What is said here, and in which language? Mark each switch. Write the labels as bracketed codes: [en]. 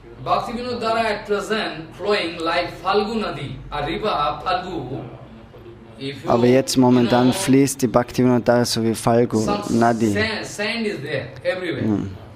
[en] Bhakti Vinoda at present flowing like Falgu Nadi, a river Falgu. [de] Aber jetzt momentan fließt die Bhakti Vinoda so wie Falgu Nadi. [en] Sand is there everywhere.